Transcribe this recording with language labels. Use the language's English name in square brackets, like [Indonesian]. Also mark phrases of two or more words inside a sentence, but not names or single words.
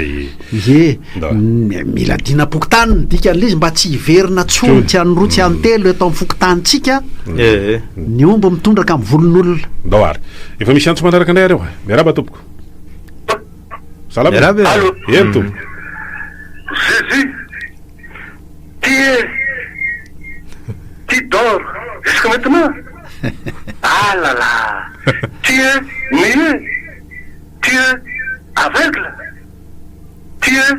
[Malagasy] mila dina-pokotany dikan'le izy mba tsy hiverina tsony tsy anoroa tsy antelo eto amin'ny fokotanitsika ny omby mitondraka amin'ny volon'olona ndao ary efa misy antso manaraka andray areo miaraba tompoko salama eny tompoko [French] Jésus, tu dors jusqu'à maintenant. Ah là là, tu es muet, tu es aveugle, tu es...